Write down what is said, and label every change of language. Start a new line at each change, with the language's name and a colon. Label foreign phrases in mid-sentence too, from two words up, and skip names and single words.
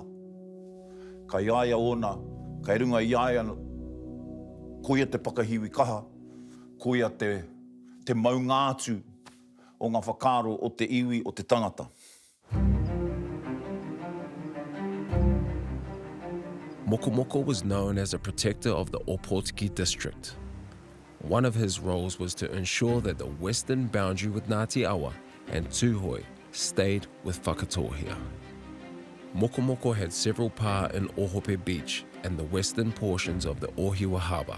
Māori: Ka iaia ona, ka runga iaia koia te pakahiwi kaha, koia te maungātu o ngā whakaro o te iwi o te tangata.
English: Mokomoko was known as a protector of the Ōpōtiki district. One of his roles was to ensure that the western boundary with Ngāti Awa and Tūhoi stayed with Whakatōhea. Mokomoko had several pā in Ohope Beach and the western portions of the Ohiwa Harbour.